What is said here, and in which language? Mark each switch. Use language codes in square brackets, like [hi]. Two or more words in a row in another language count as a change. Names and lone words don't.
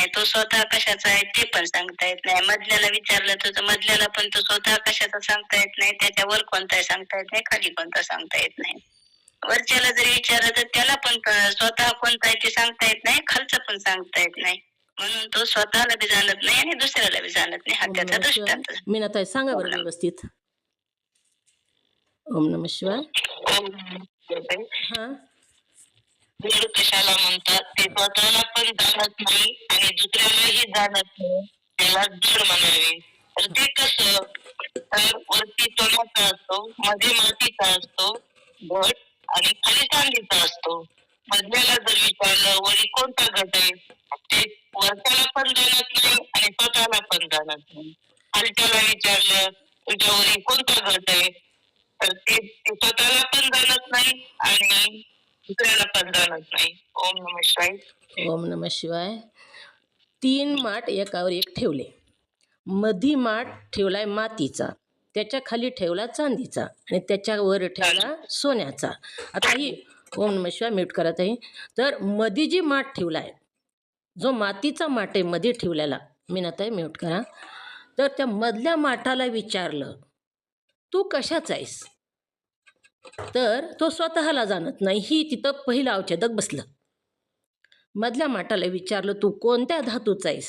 [mr] तो स्वतः कशाचा आहे ते पण सांगता येत नाही. मधल्याला विचारलं तर मधल्याला पण तो स्वतः कशाचा सांगता येत नाही, त्याच्यावर कोणता सांगता येत नाही, खाली कोणता सांगता येत नाही. वरच्याला जरी विचारलं तर त्याला पण स्वतः कोणता आहे ते सांगता येत नाही, खालचं पण सांगता येत नाही. म्हणून तो स्वतःला बी जाणत नाही आणि दुसऱ्याला बी जाणत नाही. हा त्याचा दृष्टांत. मीनाताई सांगा बरं व्यवस्थित. [sa] ओम नमः शिवाय. हां. [mr] जड कशाला म्हणतात? ते स्वतःला पण जाणत नाही आणि दुसऱ्यालाही जाणत नाही, त्याला जड म्हणावे. तर ते कसं? तर वरती सोन्याचा असतो, मध्ये मातीचा असतो, घट आणि खाली चांदीचा असतो. मधल्याला जर विचारलं वरी कोणता घट आहे, ते वरच्याला पण जाणत नाही आणि स्वतःला पण जाणत नाही. खालच्याला विचारलं तुझ्या वरी कोणता घट आहे, तर ते स्वतःला पण जाणत नाही आणि दुसऱ्याला पण जाणत नाही. [sa] ओम नमः शिवाय. ओम नमः शिवाय. [mr] 3 माठ एकावर एक ठेवले. मधी माठ ठेवलाय मातीचा, त्याच्या खाली ठेवला चांदीचा आणि त्याच्यावर ठेवला सोन्याचा. आता ही [sa] ओम नमः शिवाय [mr] म्यूट करत आहे. तर मधी जी माठ ठेवलाय, जो मातीचा माठ आहे मध्ये ठेवलेला, मीनाताई म्यूट करा. तर त्या मधल्या माठाला विचारलं, तू कशाचा आहेस? तर तो स्वतःला जाणत नाही. ही तिथं पहिलं अवच्छेदक बसलं. मधल्या माठाला विचारलं, तू कोणत्या धातूचा आहेस?